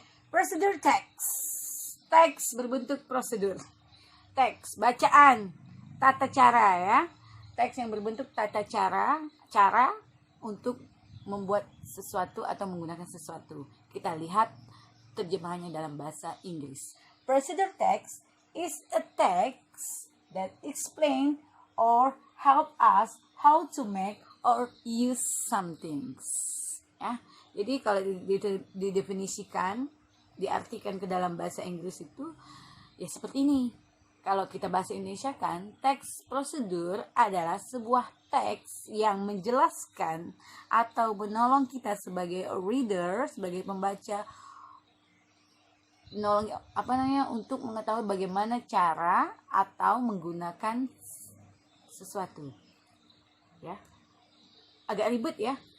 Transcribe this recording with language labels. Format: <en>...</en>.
<id>Procedure teks berbentuk prosedur. Teks bacaan, tata cara ya. Teks yang berbentuk tata cara untuk membuat sesuatu atau menggunakan sesuatu. Kita lihat terjemahannya dalam bahasa Inggris.</id> <en>Procedure text is a text that explain or help us how to make or use something.</en> <id>Ya, jadi kalau didefinisikan, diartikan ke dalam bahasa Inggris itu ya seperti ini. Kalau kita bahasa Indonesia kan, teks prosedur adalah sebuah teks yang menjelaskan atau menolong kita sebagai reader, sebagai pembaca, menolong untuk mengetahui bagaimana cara atau menggunakan sesuatu. Ya. Agak ribet ya.</id>